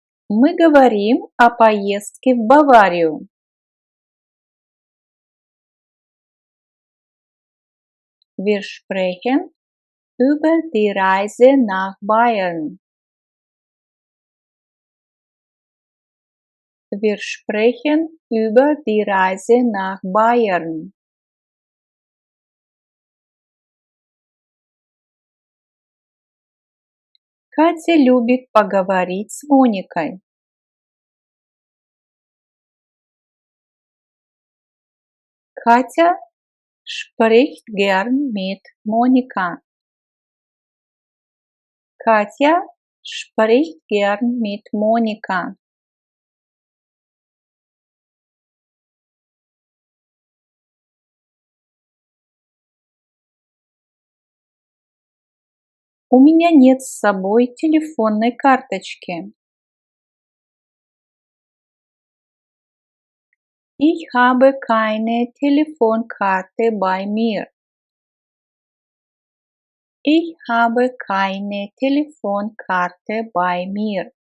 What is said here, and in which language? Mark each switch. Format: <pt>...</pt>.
<ru>Мы говорим о поездке в Баварию.</ru> <de>Wir sprechen über die Reise nach Bayern. Wir sprechen über die Reise nach Bayern.</de> <ru>Катя любит поговорить с Моникой.</ru> <de>Katja spricht gern mit Monika. Katja spricht gern mit Monika.</de> <ru>У меня нет с собой телефонной карточки.</ru> <de>Ich habe keine Telefonkarte bei mir. Ich habe keine Telefonkarte bei mir.</de>